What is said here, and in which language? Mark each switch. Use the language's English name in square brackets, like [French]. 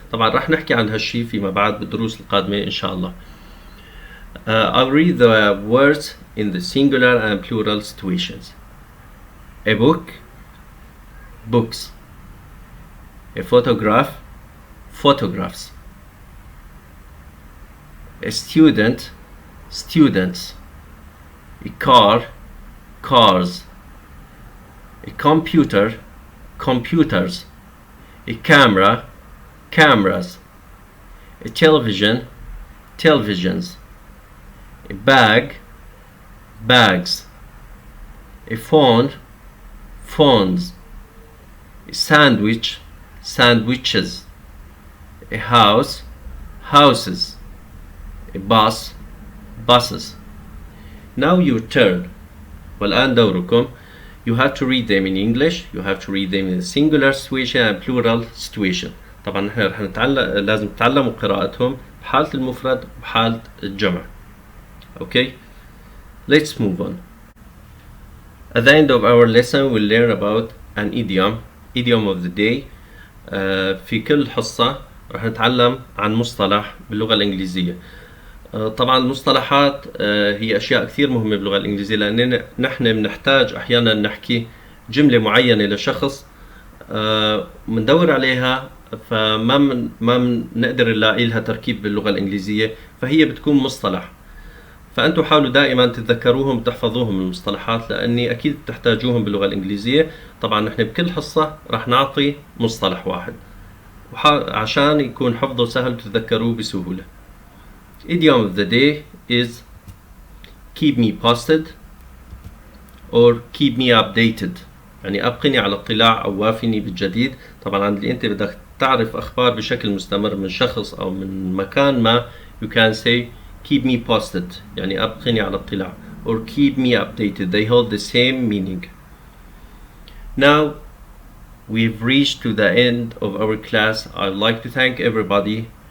[Arabic] طبعا راح نحكي عن هالشي فيما بعد بالدروس القادمة ان شاء الله. [English] I'll read the words in the singular and plural situations. A book, books. A photograph, photographs. A student, students. A car, cars. A computer, computers. A camera, cameras. A television, televisions. A bag, bags. A phone, phones. A sandwich, sandwiches. A house, houses. A bus, buses. Now your turn. [Arabic] والآن دوركم. [English] You have to read them in English. You have to read them in singular situation and plural situation. [Arabic] طبعا نحن رح لازم تتعلموا قراءتهم بحالة المفرد وبحالة الجمع. [English] Okay, let's move on. At the end of our lesson, we'll learn about an idiom of the day. [Arabic] في كل حصة رح نتعلم عن مصطلح باللغة الإنجليزية. طبعا المصطلحات هي أشياء كثير مهمة باللغة الإنجليزية، لأننا نحن بنحتاج أحيانا نحكي جملة معينة لشخص بندور عليها، فما ما نقدر نلاقي لها تركيب باللغة الإنجليزية، فهي بتكون مصطلح. فأنتوا حاولوا دائما تتذكروهم وتحفظوهم المصطلحات، لأني أكيد بتحتاجوهم باللغة الإنجليزية. طبعا نحن بكل حصة راح نعطي مصطلح واحد عشان يكون حفظه سهل وتتذكروه بسهولة. [English] Idiom of the day is keep me posted or keep me updated، [Arabic] يعني أبقني على اطلاع أو وافني بالجديد. طبعا عند اللي أنت بدك تعرف أخبار بشكل مستمر من شخص أو من مكان ما، [English] you can say keep me posted، [Arabic] يعني أبقني على اطلاع، [English] or keep me updated. They hold the same meaning. Now we've reached to the end of our class. I'd like to thank everybody.